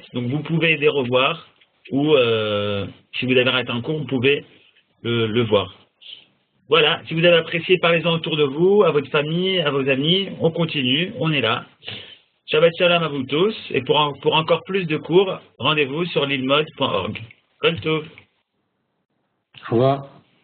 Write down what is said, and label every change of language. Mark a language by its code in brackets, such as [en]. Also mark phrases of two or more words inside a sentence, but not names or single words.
[fr] Donc, vous pouvez les revoir ou, si vous avez raté un cours, vous pouvez le voir. Voilà, si vous avez apprécié, parlez-en autour de vous, à votre famille, à vos amis. On continue, on est là. [he] שבת שלום [fr] à vous tous. Et pour encore plus de cours, rendez-vous sur lilmod.org. [he] כל טוב. [fr] Au revoir.